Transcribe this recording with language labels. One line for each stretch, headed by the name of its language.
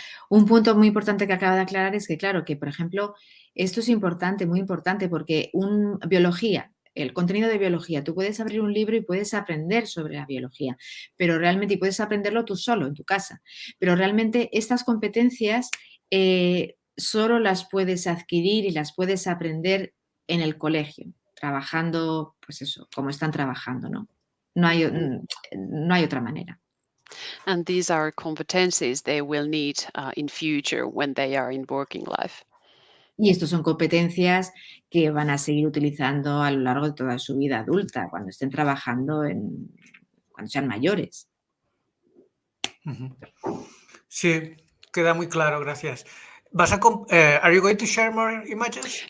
Spanish: Un punto muy importante que acaba de aclarar es que, claro, que, por ejemplo, esto es importante, muy importante, porque biología, el contenido de biología, tú puedes abrir un libro y puedes aprender sobre la biología, pero realmente, y puedes aprenderlo tú solo, en tu casa, pero realmente estas competencias solo las puedes adquirir y las puedes aprender en el colegio, trabajando, pues eso, como están trabajando, ¿no? No hay, no hay otra manera.
English: And these are competencies they will need in future when they are in working life.
Spanish: Y estos son competencias que van a seguir utilizando a lo largo de toda su vida adulta, cuando estén trabajando cuando sean mayores. Sí, queda muy claro, gracias.
English: Are you going to share more images?